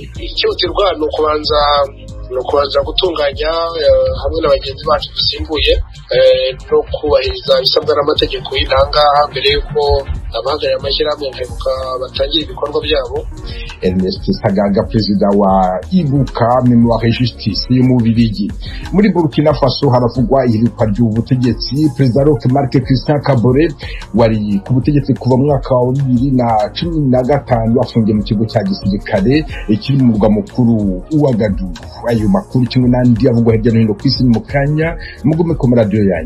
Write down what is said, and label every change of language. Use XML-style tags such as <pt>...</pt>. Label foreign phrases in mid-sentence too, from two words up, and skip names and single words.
<rw>Icyotirwa no kubanza gutunganya hamwe n'abagenzi bacu dusimbuye no kubahiriza ibisabwa n'amategeko y'intanga mbere y'uko abahagarariye amashyirahamwe Ibuka batangira ibikorwa byabo. Ernest Sagaga, perezida wa Ibuka Memoire Justice yo mu Bubiligi. Muri Burkina Faso haravugwa ihirikwa ry'ubutegetsi. Perezida Roch Marc Christian Kabore wari ku butegetsi kuva mu mwaka wa 2015 afungiye mu kigo cya gisirikare kiri mu murwa mukuru Ouagadougou. Ayo makuru kimwe n'andi avugwa hirya no hino ku isi mu kanya mugume ku radio yanyu.</rw>